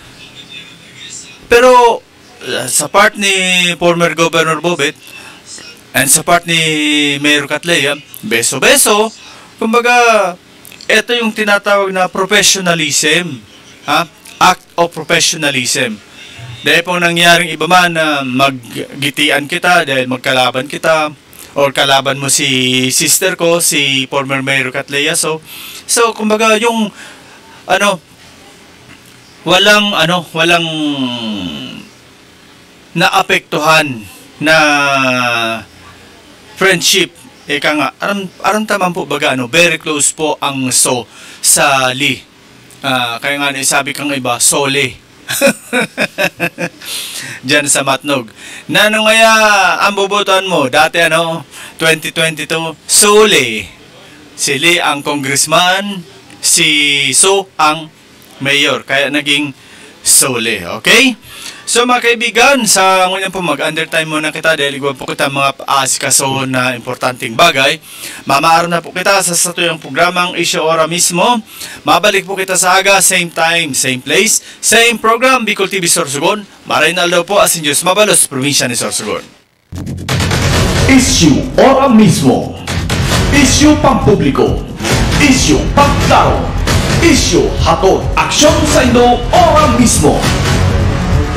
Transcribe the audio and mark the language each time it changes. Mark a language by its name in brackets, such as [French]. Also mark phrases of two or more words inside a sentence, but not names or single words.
[Filipino] Pero sa part ni former Governor Bobit and sa part ni Mayor Catleya, beso-beso, kumbaga ito yung tinatawag na professionalism, [English] act of professionalism. [Bikol] Dahil pong nangyaring iba man na maggitian kita dahil magkalaban kita or kalaban mo si sister ko, si former Mayor Catleya. [Filipino] So kumbaga yung walang naapektuhan na friendship. [Bikol] Ika nga, aram taman po baga, [English] very close [Bikol] po ang sa Li. [Filipino] Kaya nga sabi kang iba, Sole. Diyan sa Matnog. [Bikol] Nano ngaya ang bubutuan mo? [Filipino] Dati 2022, Sole. Si Li ang congressman, si So ang mayor. Kaya naging Sole. Okay? [Bikol] So mga kaibigan, sa ngayon po mag-undertime muna kita dahil igwan po kita mga asikaso na importanteng bagay. Mamaaraw na po kita sa satuyang programang Isyo Ora mismo. Mabalik po kita sa aga, [English] same time, same place, same program, Bicol TV Sorsogon. [Bikol] Maraynal daw po asin Diyos Mabalos, probinsya ni Sorsogon. Isyo Ora mismo. Isyo pampubliko. Isyo pagklaro. Isyo hatod aksyon sa Indo Ora mismo.